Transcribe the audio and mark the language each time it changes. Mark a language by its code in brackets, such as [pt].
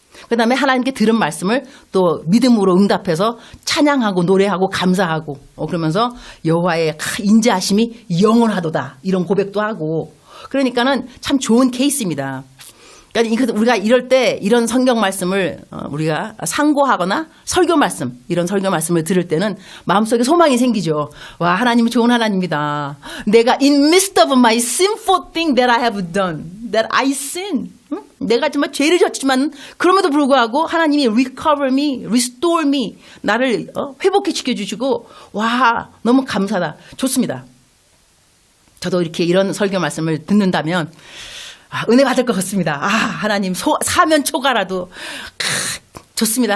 [ko] 그 다음에 하나님께 들은 말씀을 또 믿음으로 응답해서 찬양하고 노래하고 감사하고 그러면서 여호와의 인자하심이 영원하도다 이런 고백도 하고 그러니까는 참 좋은 케이스입니다. 그러니까 우리가 이럴 때 이런 성경 말씀을 우리가 상고하거나 설교 말씀 이런 설교 말씀을 들을 때는 마음속에 소망이 생기죠. 와 하나님은 좋은 하나님이다. 내가 [en] in midst of my sinful thing that I have done, that I sin. [ko] 내가 정말 죄를 졌지만 그럼에도 불구하고 하나님이 [en] recover me, restore me [ko] 나를 회복해 시켜주시고 와 너무 감사하다. 좋습니다. 저도 이렇게 이런 설교 말씀을 듣는다면 은혜 받을 것 같습니다. 하나님 사면 초가라도 좋습니다.